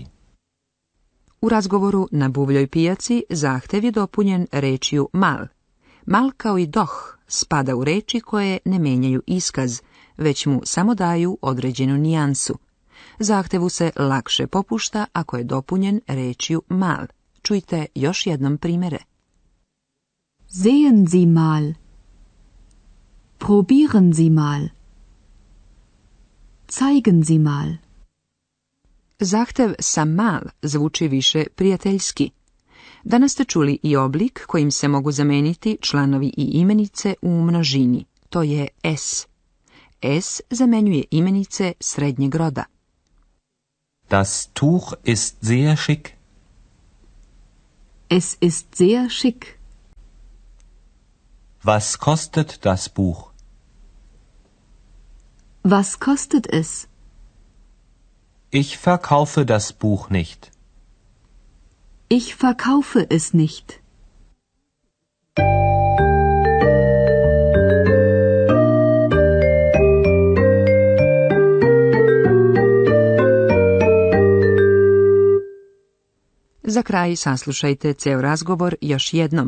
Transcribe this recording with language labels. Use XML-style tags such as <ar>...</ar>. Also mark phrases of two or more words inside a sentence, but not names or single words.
<sr>U razgovoru na buvljoj pijaci zahtev je dopunjen rečju mal. Mal kao i doch spada u reči koje ne menjaju iskaz, već mu samo daju određenu nijansu. Zahtevu se lakše popušta ako je dopunjen rečju mal. Čujte još jednom primjere.</sr> <de>Sehen Sie mal. Probieren Sie mal. Zeigen Sie mal.</de> <sr>Zahtev sa mal zvuči više prijateljski. Danas ste čuli i oblik kojim se mogu zameniti članovi i imenice u množini. To je es. Es zamenjuje imenice srednjeg roda.</sr> <de>Das Tuch ist sehr schick. Es ist sehr schick. Was kostet das Buch? Was kostet es? Ich verkaufe das Buch nicht. Ich verkaufe es nicht.</de> <sr>Za kraj saslušajte ceo razgovor još jednom.</sr>